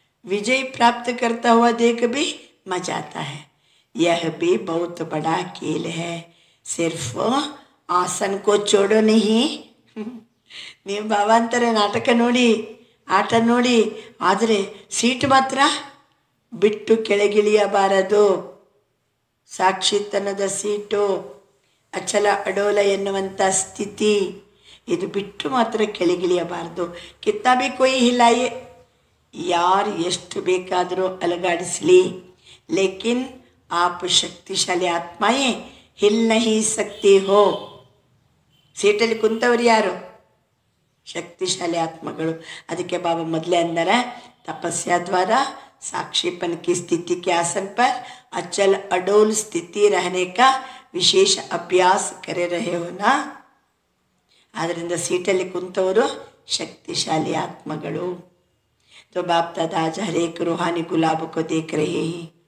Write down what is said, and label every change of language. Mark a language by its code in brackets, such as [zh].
[hi] विजय प्राप्त करता हुआ देख भी मजा आता है. यह भी बहुत बड़ा खेल है, सिर्फ आसन को छोड़ो नहीं. [kn] ನೀವು ಬಾಬಾ ಅಂತಾರೆ, ನಾಟಕ ನೋಡಿ, ಆಟ ನೋಡಿ, ಆದರೆ ಸೀಟ್ ಮಾತ್ರ ಬಿಟ್ಟು ಕೆಳಗಿಳಿಯಬಾರದು. ಸಾಕ್ಷಿತನದ ಸೀಟು, ಅಚಲ ಅಡೋಲ ಎನ್ನುವಂಥ ಸ್ಥಿತಿ, ಇದು ಬಿಟ್ಟು ಮಾತ್ರ ಕೆಳಗಿಳಿಯಬಾರ್ದು. [hi] ಕಿತ್ತಾ ಭೀ ಕೊಯ್ ಹಿಲಾಯೆ, [kn] ಯಾರು ಎಷ್ಟು ಬೇಕಾದರೂ ಅಲಗಾಡಿಸಲಿ, [hi] ಲೇಕಿನ್ ಆಪ್ ಶಕ್ತಿಶಾಲಿ ಆತ್ಮಾಯೇ ಹಿಲ್ ನಹಿ ಸಕ್ತಿ ಹೋ. [kn] ಸೀಟಲ್ಲಿ ಕುಂತವರು ಯಾರು? ಶಕ್ತಿಶಾಲಿ ಆತ್ಮಗಳು. ಅದಕ್ಕೆ ಬಾಬಾ ಮೊದಲೇ ಅಂದರೆ, [hi] तपस्या द्वारा साक्षीपन की स्थिति के आसन पर अचल अडोल स्थिति रहने का विशेष अभ्यास करे रहे हो ना. [kn] ಆದ್ದರಿಂದ ಸೀಟಲ್ಲಿ ಕುಂತವರು ಶಕ್ತಿಶಾಲಿ ಆತ್ಮಗಳು. [hi] तो बाप दादा आज हर एक रूहानी गुलाब को देख रहे हैं.